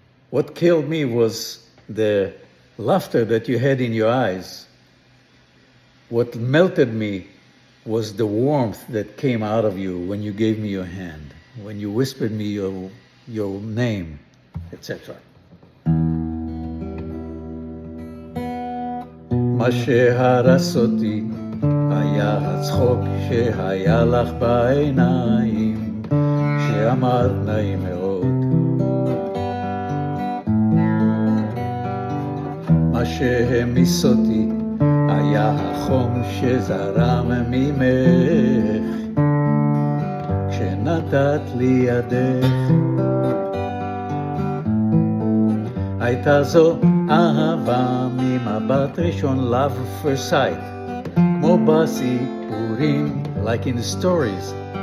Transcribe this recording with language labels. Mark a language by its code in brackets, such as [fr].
[en] What killed me was the laughter that you had in your eyes. What melted me was the warmth that came out of you when you gave me your hand, when you whispered me your name, etc. [he] מה שהרס אותי היה הצחוק שהיה לך בעיניים, שאמרת נעים מאוד. מה שהמיס אותי היה החום שזרם ממך, כשנתת לי ידך. הייתה זו אהבה ממבט ראשון, [en] love first sight, [he] כמו בסיפורים, [en] like in the stories.